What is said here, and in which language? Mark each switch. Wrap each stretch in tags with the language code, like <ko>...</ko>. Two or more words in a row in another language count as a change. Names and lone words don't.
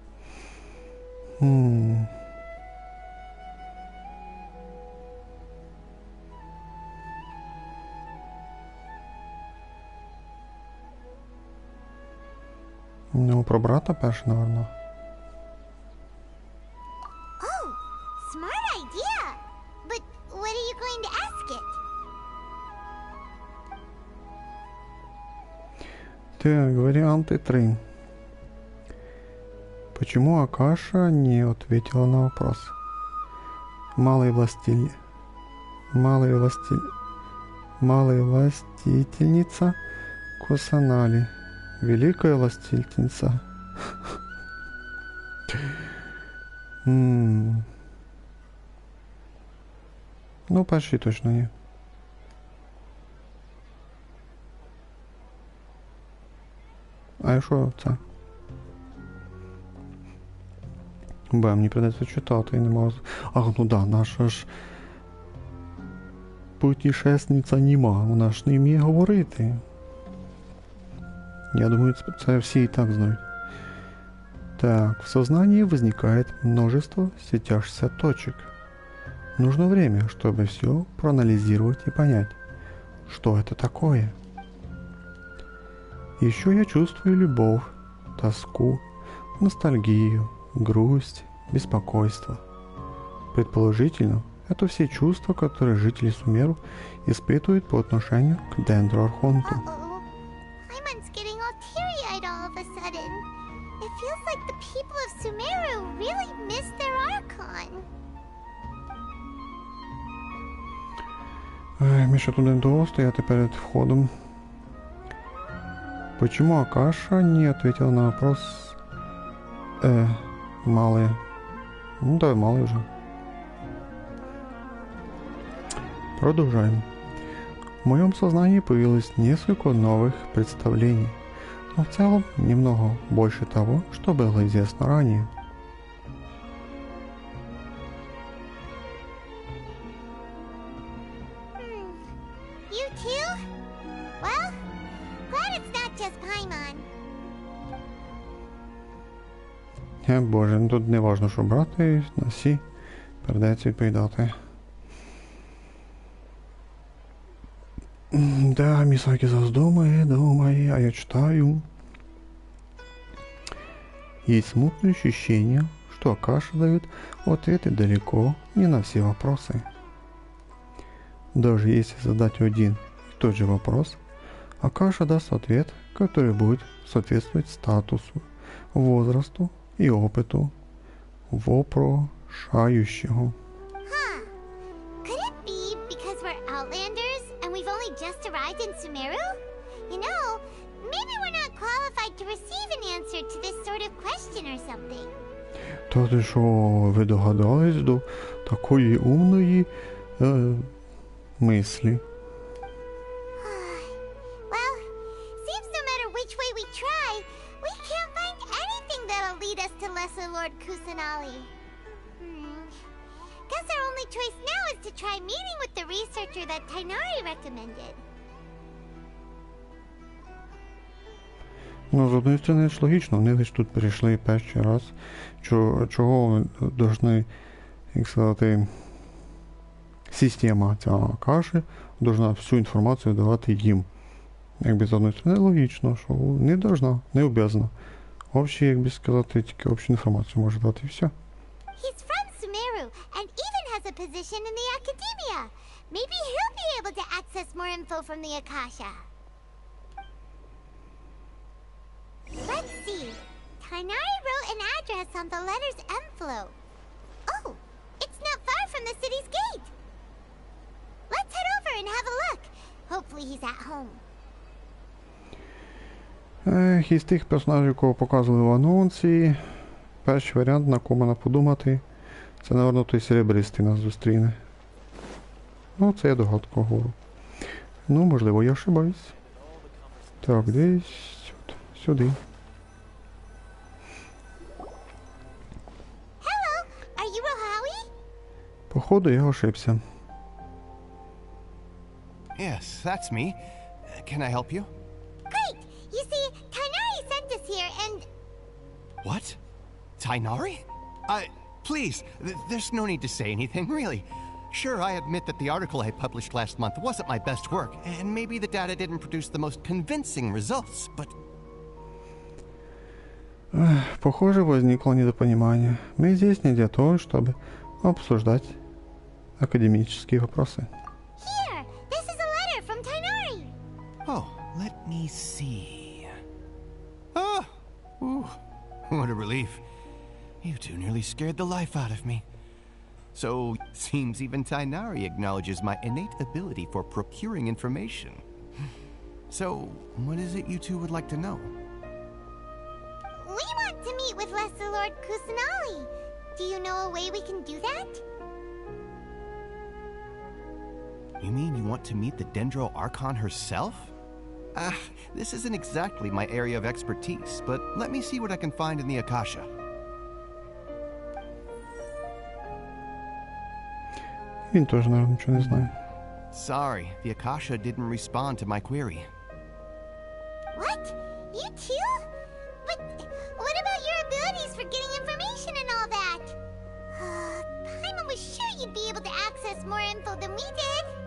<uk>Ну, про брата перше, наверно.</uk> <en>Oh, smart idea. But what are you going to ask it?</en> <ru>Так, варианты 3. Почему Акаша не ответила на вопрос? Малая властительница Кусанали. Великая властительница.</ru> <uk>Ну, почти точно ні. А що це? Мені придеться читати, я не можу. Ах, ну да, наша ж путешественниця німа, вона ж не вміє говорити. Я думаю, це всі і так знають.</uk> <ru>Так, в сознании возникает множество светящихся точек. Нужно время, чтобы все проанализировать и понять, что это такое. Еще я чувствую любовь, тоску, ностальгию, грусть, беспокойство. Предположительно, это все чувства, которые жители Сумеру испытывают по отношению к Дендру-Архонту.</ru> <en>Paimon's getting all teary-eyed all of a sudden. It feels like the people of Sumeru really missed their Archon.</en> <uk>Ми ще тут довго стояти перед входом.</uk> <ru>Почему Акаша не ответила на вопрос? Малые. Ну да, малые уже. Продолжаем. В моем сознании появилось несколько новых представлений, но в целом немного больше того, что было известно ранее.</ru> <en>You too? Well, glad it's not just Paimon.</en> <uk>Боже, ну тут не важно, що брати, на всі придеться відповідати. Да, Мисаки зараз думає, а я читаю.</uk> <ru>Есть смутное ощущение, что Акаша дает ответы далеко не на все вопросы. Даже если задать один и тот же вопрос, Акаша даст ответ, который будет соответствовать статусу, возрасту и опыту вопрошающего.</ru> <en>Could it be because we're Outlanders and we've only just arrived in Sumeru? You know, maybe we're not qualified to receive an answer to this sort of question or something.</en> <uk>Та ти що, ви догадались до такої умної мислі?</uk> <en>Well, seems no matter which way we try, we can't find anything that'll lead us to Lesser Lord Kusanali. Guess our only choice now is to try meeting with the researcher that Tainari recommended.</en> <uk>Ну, з однієї сторони, ж логічно, вони лише тут прийшли перший раз. Чого ми повинні, як сказати, система ця Акаші повинна всю інформацію давати їм. Якби з однієї сторони, логічно, що не повинна, не обов'язана. Общі, як би сказати, тільки общу інформацію може дати і все.</uk> <en>He's from Sumeru and even has a position in the academia. Maybe he'll be able to access more info from the Akasha. Let's see. Tainari wrote an address on the letter's envelope. Oh, it's not far from the city's gate. Let's head over and have a look. Hopefully he's at home.</en> <uk>Із тих персонажів, якого показували в анонсі, перший варіант, на кого можна подумати, це, напевно, той серебристий нас зустріне. Ну, це я догадку говорю. Ну, можливо, я ошибаюсь. Так, десь сюди.</uk> <en>Hello, are you Rohawi?</en> <ru>Походу, я ошибся.</ru> <en>Yes, that's me. Can I help you? Great! You see, What? Tainari? Please, there's no need to say anything, really. Sure, I admit that the article I published last month wasn't my best work, and maybe the data didn't produce the most convincing results, but...</en> <ru>Похоже, возникло недопонимание. Мы здесь не для того, чтобы обсуждать академические вопросы.</ru> <en>Here, this is a letter from Tainari. Oh, let me see. Oh, ooh, what a relief. You two nearly scared the life out of me. So, seems even Tainari acknowledges my innate ability for procuring information. So, what is it you two would like to know? We want to meet with Lesser Lord Kusanali. Do you know a way we can do that? You mean you want to meet the Dendro Archon herself? This isn't exactly my area of expertise, but let me see what I can find in the Akasha.</en> <uk>Він теж, наверное, нічого не знає.</uk> <en>Sorry, the Akasha didn't respond to my query. What? You too? But what about your abilities for getting information and all that? Paimon was sure you'd be able to access more info than we did.</en>